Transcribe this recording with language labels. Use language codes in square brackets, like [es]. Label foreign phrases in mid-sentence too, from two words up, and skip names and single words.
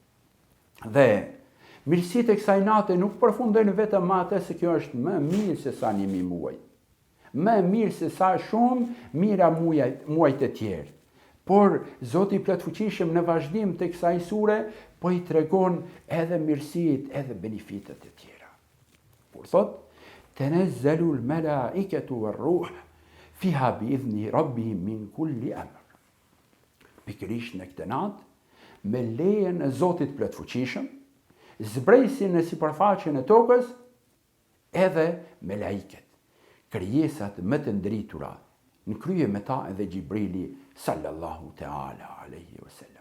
[sq] Dhe mirësitë e kësaj nate nuk përfundojnë vetëm atë se kjo është më mirë se sa 1000 muaj. Më mirë se sa shumë mira muajt e tjerë. Por Zoti i Plotfuqishëm në vazhdim të kësaj sure po i tregon edhe mirësitë, edhe benefitet e tjera. Por thot [ar] تنزل الملائكة والروح فيها بإذن ربهم من كل أمر. [sq] Pikërisht në këtë natë, me lejen e Zotit Plotfuqishëm, zbresin në sipërfaqen e tokës edhe me laiket, krijesat më të ndritura, në krye me ta edhe Gjibrili [ar] صلى الله تعالى عليه وسلم.